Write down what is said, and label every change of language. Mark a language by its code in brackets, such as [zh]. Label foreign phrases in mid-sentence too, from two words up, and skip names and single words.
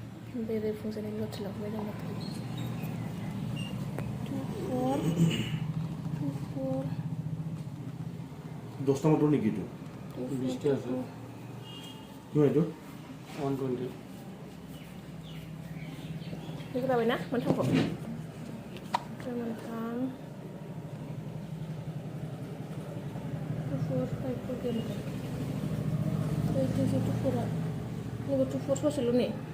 [brx] बेरे फुंजानाय लथलांबाय दं माथो 2 4 2 4 [bn] 10টা মতো নাকি এটা 20টা আছে কি হয় এটা 120 [brx] बेखौ लाबाय ना मोनथामखौ मोनथाम 2 4 5 4 गैया माथो 2 4 आ नैबे 2 4 ससेल' नै